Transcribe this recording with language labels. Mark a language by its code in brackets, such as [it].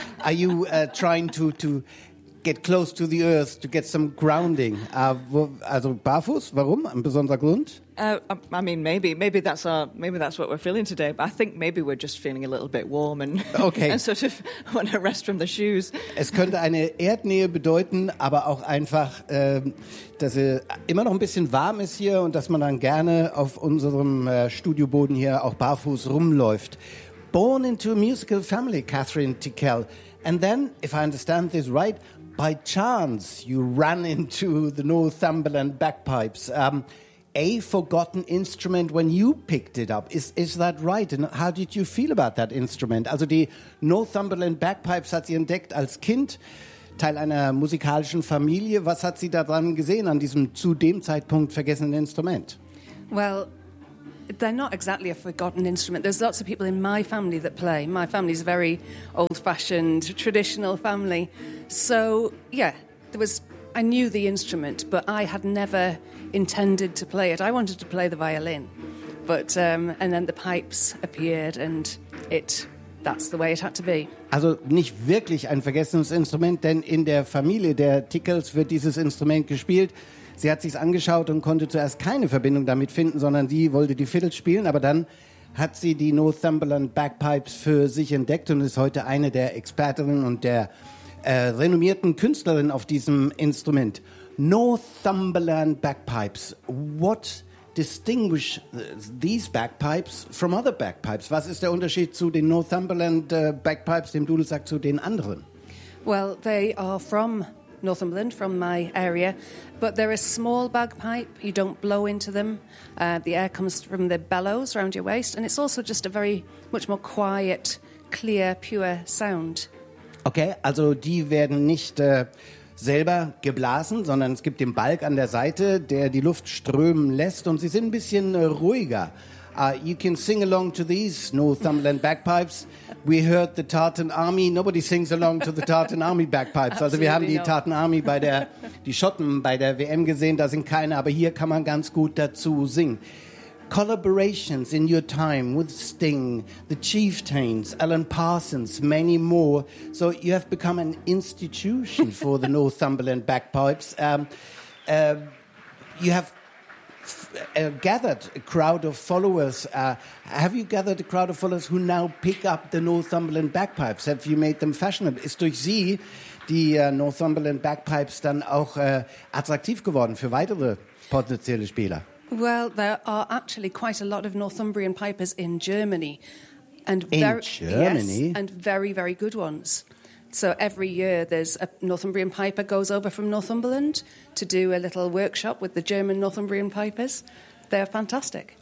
[en] Are you trying to get close to the earth, to get some grounding? [de] Also barfuß? Warum? Ein besonderer Grund? [en] I mean, maybe that's what we're feeling today. But I think maybe we're just feeling a little bit warm and okay. And sort of want to rest from the shoes. [de] Es könnte eine Erdnähe bedeuten, aber auch einfach, dass es immer noch ein bisschen warm ist hier und dass man dann gerne auf unserem Studioboden hier auch barfuß rumläuft. [en] Born into a musical family, Catherine Tickell. And then, if I understand this right, by chance you ran into the Northumberland bagpipes. A forgotten instrument when you picked it up. Is that right? And how did you feel about that instrument? [de] Also die Northumberland Bagpipes hat sie entdeckt als Kind, Teil einer musikalischen Familie. Was hat sie daran gesehen, an diesem zu dem Zeitpunkt vergessenen Instrument? [en] Well, they're not exactly a forgotten instrument. There's lots of people in my family that play. My family's a very old-fashioned, traditional family. So, yeah, I knew the instrument, but I had never intended to play it. I wanted to play the violin, but and then the pipes appeared, and that's the way it had to be. [de] Also nicht wirklich ein vergessenes Instrument, denn in der Familie der Tickells wird dieses Instrument gespielt. Sie hat sich's angeschaut und konnte zuerst keine Verbindung damit finden, sondern sie wollte die Fiddle spielen, aber dann hat sie die Northumberland Bagpipes für sich entdeckt und ist heute eine der Expertinnen und der renommierten Künstlerin auf diesem Instrument. [en] Northumberland Bagpipes. What distinguish these bagpipes from other bagpipes? [de] Was ist der Unterschied zu den Northumberland Bagpipes, dem Dudelsack, zu den anderen? [en] Well, they are from Northumberland, from my area, but they're a small bagpipe. You don't blow into them. The air comes from the bellows around your waist, and it's also just a very much more quiet, clear, pure sound. [de] Okay, also die werden nicht selber geblasen, sondern es gibt den Balg an der Seite, der die Luft strömen lässt und sie sind ein bisschen ruhiger. [en] You can sing along to these Northumberland bagpipes. We heard the Tartan Army. Nobody sings along to the Tartan Army bagpipes. [de] Also wir haben die Tartan Army die Schotten bei der WM gesehen, da sind keine, aber hier kann man ganz gut dazu singen. [en] Collaborations in your time with Sting, the Chieftains, Alan Parsons, many more. So you have become an institution for the Northumberland bagpipes. You have gathered a crowd of followers. Have you gathered a crowd of followers who now pick up the Northumberland bagpipes? Have you made them fashionable? [de] Ist durch Sie die Northumberland bagpipes dann auch attraktiv geworden für weitere potenzielle Spieler? [en] Well, there are actually quite a lot of Northumbrian pipers in Germany. Yes, and very, very good ones. So every year there's a Northumbrian piper goes over from Northumberland to do a little workshop with the German Northumbrian pipers. They're fantastic.